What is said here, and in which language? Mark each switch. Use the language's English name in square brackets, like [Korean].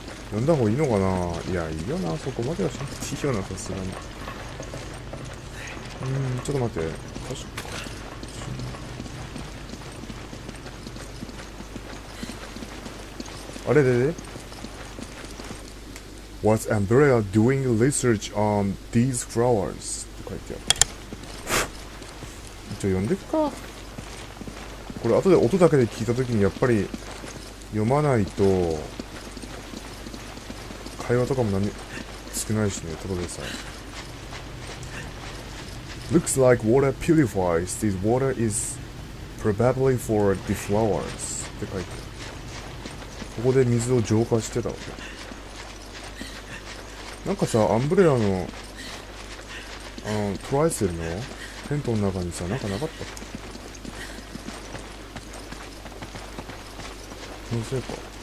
[Japanese] 読んだ方がいいのかな。いや、いいよな、そこまではしなくていいよな、さすがに。ちょっと待って。確かあれで [English] What's Umbrella doing research on these flowers? [Japanese] って書いてある。一応読んでくか。これ後で音だけで聞いたときにやっぱり読まないと会話とかも何少ないしね、ただでさえ。 [English] Looks like water purifies. This water is probably for the flowers. [Japanese] って書いてある。ここで水を浄化してたわけ。なんかさ、アンブレラのトライセルのテントの中にさ、なんかなかったっけ？気のせいか。